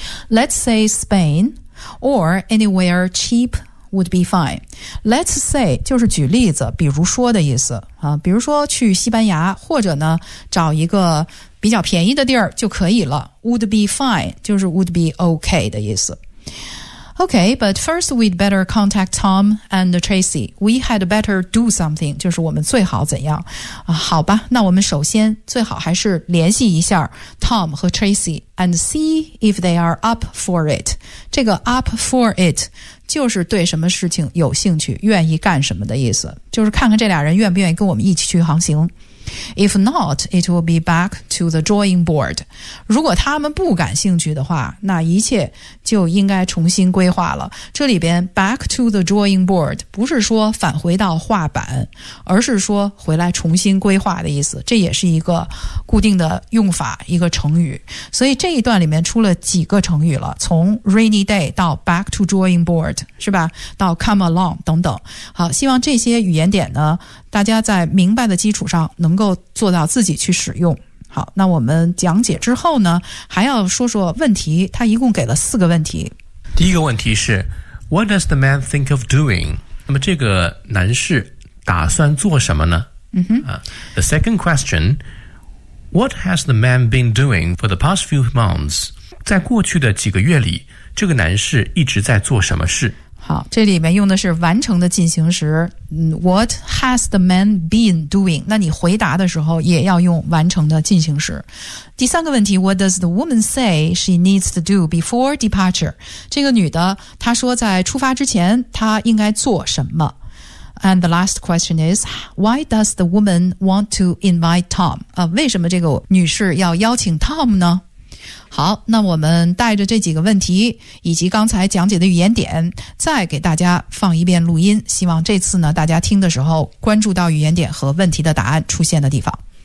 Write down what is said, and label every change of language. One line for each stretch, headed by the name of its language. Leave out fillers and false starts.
English: Let's say SpainOr anywhere cheap would be fine. Let's say
Chinese: 就是举例子，比如说的意思啊，比如说去西班牙，或者呢找一个比较便宜的地儿就可以了。
English: Would be fine
Chinese: 就是
English: would be okay
Chinese: 的意思。
English: Okay, but first we'd better contact Tom and Tracy. We had better do something.
Chinese: 就是我们最好怎样啊？好吧，那我们首先最好还是联系一下 Tom 和 Tracy
English: and see if they are up for it.
Chinese: 这个
English: up for it
Chinese: 就是对什么事情有兴趣，愿意干什么的意思，就是看看这俩人愿不愿意跟我们一起去航行。
English: If not, it will be back to the drawing board.
Chinese: 如果他们不感兴趣的话，那一切就应该重新规划了。这里边 back to the drawing board 不是说返回到画板，而是说回来重新规划的意思。这也是一个固定的用法，一个成语。所以这一段里面出了几个成语了，从
English: rainy day
Chinese: 到
English: back to drawing board，
Chinese: 是吧？到
English: come along
Chinese: 等等。好，希望这些语言点呢，大家在明白的基础上能够做到自己去使用。好，那我们讲解之后呢，还要说说问题，他一共给了四个问题。第一个问题是
English: What does the man think of doing?
Chinese: 那么这个男士打算做什么呢？嗯哼。
English: The second question, What has the man been doing for the past few months?
Chinese: 在过去的几个月里，这个男士一直在做什么事？好，这里面用的是完成的进行时。
English: What has the man been doing?
Chinese: 那你回答的时候也要用完成的进行时。第三个问题
English: ,What does the woman say she needs to do before departure?
Chinese: 这个女的她说在出发之前她应该做什么。
English: And the last question is, why does the woman want to invite Tom?
Chinese: 为什么这个女士要邀请 Tom 呢？好，那我们带着这几个问题以及刚才讲解的语言点再给大家放一遍录音，希望这次呢大家听的时候关注到语言点和问题的答案出现的地方。